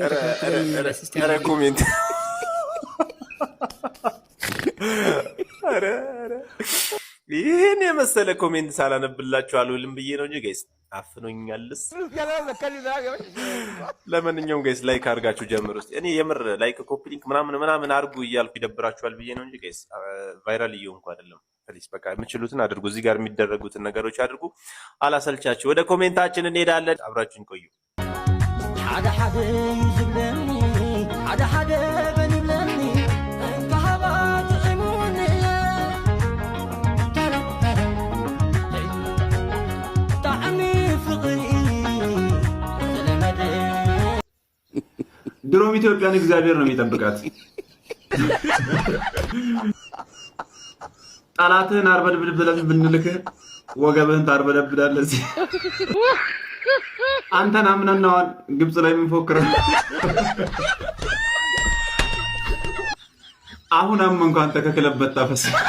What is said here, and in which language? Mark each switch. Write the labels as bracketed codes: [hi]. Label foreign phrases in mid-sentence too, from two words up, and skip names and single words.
[am] ኮሜንት ይህን የመሰለ ኮሜንት ሳላነብላችሁ አልውልም ብዬ ነው እንጂ ጋይስ አፍኖኛልስ። ለማንኛውም ጋይስ ላይክ አድርጋችሁ ጀምሩ። እስቲ እኔ የምር [en] like copy link [am] ምናምን አድርጉ እያልኩ ይደብራችኋል ብዬ ነው እንጂ ጋይስ ቫይራል እየሆንኩ አይደለም። ፕሊስ በቃ የምችሉትን አድርጉ። እዚህ ጋር የሚደረጉትን ነገሮች አድርጉ። አላሰልቻችሁ። ወደ ኮሜንታችን እንሄዳለን። አብራችሁን ቆዩ። [ti] ሓደ ሓደ ይዝብለኒ ሓደ ሓደ በንብለኒ [am] ድሮም ኢትዮጵያን እግዚአብሔር ነው የሚጠብቃት። ጠላትህን አርበድብድ ብለን ብንልክህ ወገብህን ታርበደብዳለህ። አንተን አምነናዋል ግብጽ ላይ የምንፎክረው አሁን እንኳን ተከክለበት ታፈስ።